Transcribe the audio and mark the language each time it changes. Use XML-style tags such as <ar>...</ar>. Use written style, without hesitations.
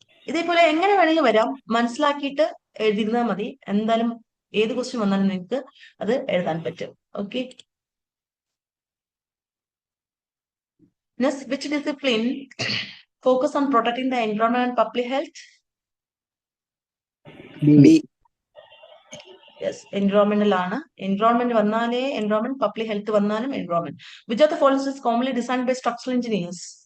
<ml>ഇതേപോലെ എങ്ങനെ വേണമെങ്കിൽ വരാം, മനസ്സിലാക്കിയിട്ട് എഴുതിയിരുന്നാൽ മതി. എന്തായാലും ഏത് ക്വസ്റ്റ്യൻ വന്നാലും നിങ്ങൾക്ക് അത് എഴുതാൻ പറ്റും. Okay.</ml> <en>Next, which discipline focus on protecting the environment and public health?</en> <ml>B. Yes, എൻവയോൺമെന്റൽ ആണ്. എൻവയോൺമെന്റ് വന്നാലേ എൻവയോൺമെന്റ്, പബ്ലിക് ഹെൽത്ത് വന്നാലും environment.</ml> <en>Which of the following is commonly designed by structural engineers?</en>